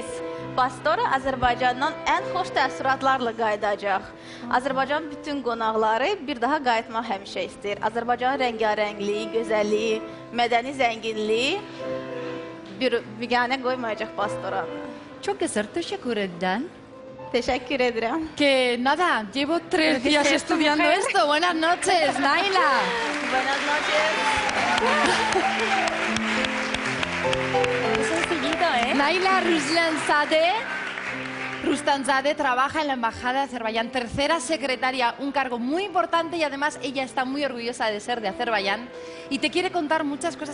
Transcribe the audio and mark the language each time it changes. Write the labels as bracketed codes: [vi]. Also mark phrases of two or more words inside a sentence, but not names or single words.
[az] Pastora Azərbaycandan ən xoş təəssüratlarla qayıdacaq. Azərbaycan bütün qonaqları bir daha qayıtmaq həmişə istəyir. Azərbaycanın rəngarəngliyi, gözəlliyi, mədəni zənginliyi bir biganə qoymayacaq pastoranı. [tr] Çok güzel, teşekkür ederim. [az] Teşekkür edirəm. [es] Que nada, llevo 3 días estudiando esto. Buenas noches, Naila. Buenas noches. Muy sencillito, ¿eh? Naila Rustanzadeh trabaja en la Embajada de Azerbaiyán, tercera secretaria, un cargo muy importante y además ella está muy orgullosa de ser de Azerbaiyán y te quiere contar muchas cosas.